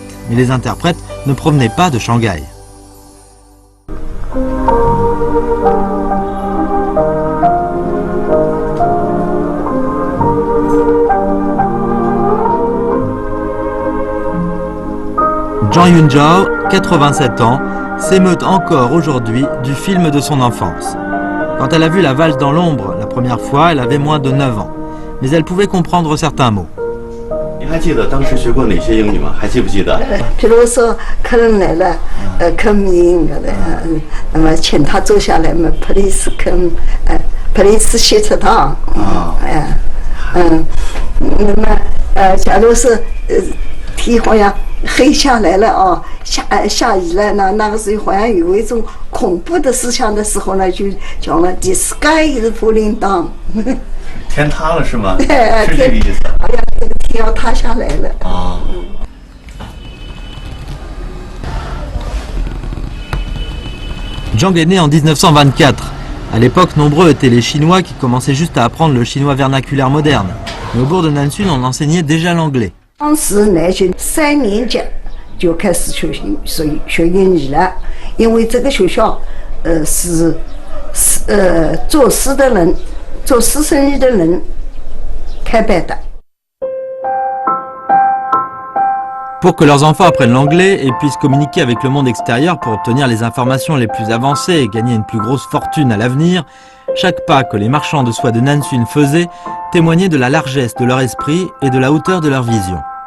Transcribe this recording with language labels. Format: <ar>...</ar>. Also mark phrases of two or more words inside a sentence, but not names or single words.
<fr>Mais les interprètes ne provenaient pas de Shanghai. Zhang Yunzhao, 87 ans, s'émeut encore aujourd'hui du film de son enfance. Quand elle a vu La valse dans l'ombre la première fois, elle avait moins de 9 ans, mais elle pouvait comprendre certains mots.</fr> <zh>你还记得当时学过哪些英语吗？还记不记得？比如说客人来了，客民的，那么请他坐下来嘛 ，</zh> <en>please come， please sit down，</en> <zh>那么假如是天好像黑下来了啊，下雨了呢，那个时候好像有一种恐怖的思想的时候呢，就讲了</zh> <en>the sky is falling down，</en> <zh>天塌了是吗？对，是这个意思。好像这个天要塌下来了。啊。</zh> <fr>Zhang est né en 1924. À l'époque, nombreux étaient les Chinois qui commençaient juste à apprendre le chinois vernaculaire moderne. Mais au bourg de Nansun, on enseignait déjà l'anglais.</fr> <zh>当时那些3年级就开始学英语了，因为这个学校，做师的人，做师生意的人开办的。</zh> <fr>Pour que leurs enfants apprennent l'anglais et puissent communiquer avec le monde extérieur pour obtenir les informations les plus avancées et gagner une plus grosse fortune à l'avenir, chaque pas que les marchands de soie de Nansun faisaient témoignait de la largesse de leur esprit et de la hauteur de leur vision.</fr>